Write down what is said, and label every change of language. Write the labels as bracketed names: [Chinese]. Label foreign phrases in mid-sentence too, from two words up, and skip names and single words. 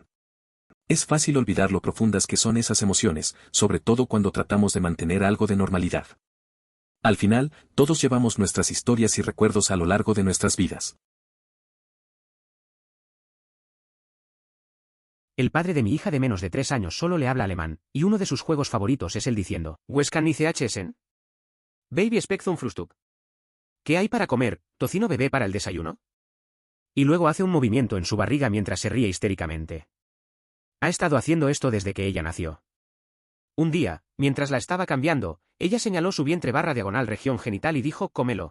[Spanish] Es fácil olvidar lo profundas que son esas emociones, sobre todo cuando tratamos de mantener algo de normalidad. Al final, todos llevamos nuestras historias y recuerdos a lo largo de nuestras vidas. El padre de mi hija de menos de 3 años solo le habla alemán, y uno de sus juegos favoritos es él diciendo: [German] ¿Was kann ich essen? Baby speck zum Frühstück. [Spanish] ¿Qué hay para comer, tocino bebé para el desayuno? Y luego hace un movimiento en su barriga mientras se ríe histéricamente. Ha estado haciendo esto desde que ella nació. Un día, mientras la estaba cambiando, ella señaló su vientre barra diagonal región genital y dijo: cómelo.